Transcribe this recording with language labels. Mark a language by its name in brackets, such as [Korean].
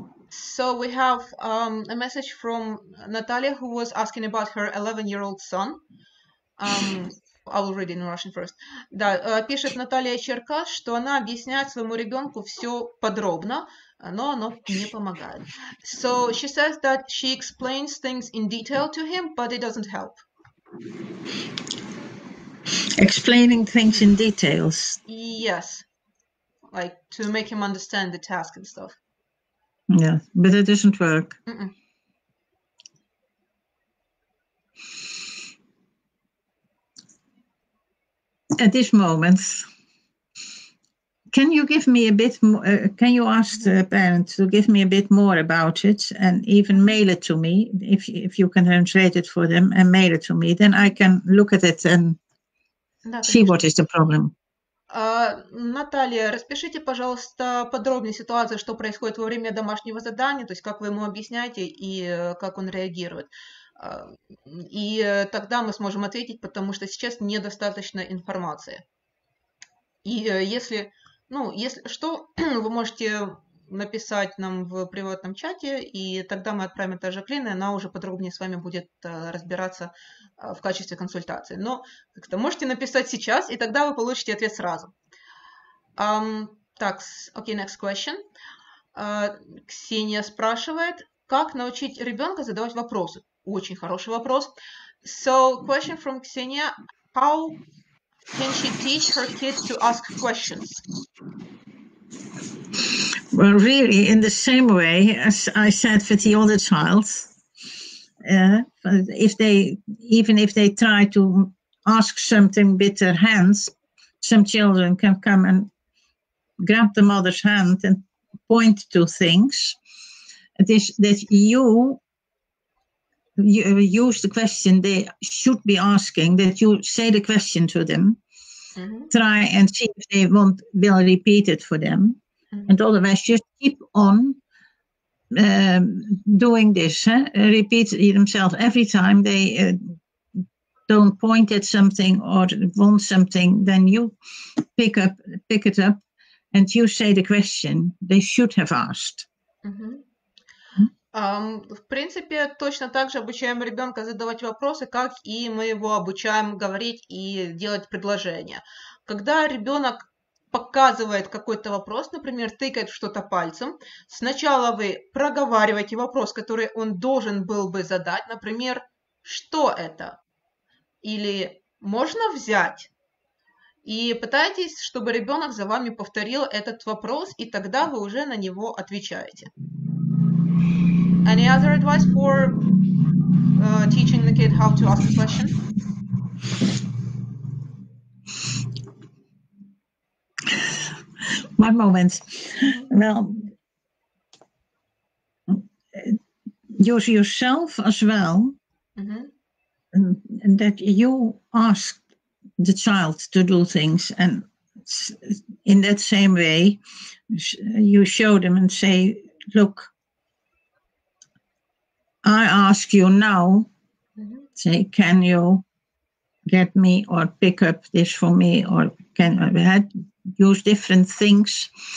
[English] So we have a message from Natalia who was asking about her 11-year-old son. I will read it in Russian first. [Russian] Да, пишет Наталья Черкас, что она объясняет своему ребенку все подробно, но оно не помогает. [English] So she says that she explains things in detail to him, but it doesn't help. Explaining things in details. Yes, like to make him understand the task and stuff. Yeah, but it doesn't work. At this moment, can you give me a bit more, can you ask the parent to give me a bit more about it and even mail it to me, if you can translate it for them and mail it to me, then I can look at it and see what is the problem. [Russian] Наталья, распишите, пожалуйста, подробнее ситуацию, что происходит во время домашнего задания, то есть как вы ему объясняете и как он реагирует. И тогда мы сможем ответить, потому что сейчас недостаточно информации. И если что, вы можете написать нам в приватном чате, и тогда мы отправим это Жаклин, и она уже подробнее с вами будет разбираться в качестве консультации. Но как-то можете написать сейчас, и тогда вы получите ответ сразу. Так, окей, [English] next question. [Russian] Ксения спрашивает, как научить ребенка задавать вопросы? Очень хороший вопрос. [English] So, question from Ksenia, how can she teach her kids to ask questions? Well, really, in the same way as I said for the other child, even if they try to ask something with their hands, some children can come and grab the mother's hand and point to things. It is that you use the question they should be asking, that you say the question to them, try and see if they will repeat it for them. And otherwise, just keep on doing this. Repeat themselves every time they don't point at something or want something. Then you pick it up, and you say the question they should have asked. [Russian] В принципе, точно так же обучаем ребенка задавать вопросы, как и мы его обучаем говорить и делать предложения. Когда ребенок показывает какой-то вопрос, например, тыкает что-то пальцем, сначала вы проговариваете вопрос, который он должен был бы задать, например, что это? Или можно взять? И пытайтесь, чтобы ребенок за вами повторил этот вопрос, и тогда вы уже на него отвечаете. [English] Any other advice for teaching the kid how to ask a question? One moment. Well, use yourself as well, and that you ask the child to do things, and in that same way, you show them and say, look, I ask you now, say, can you get me or pick up this for me, or can I use different things?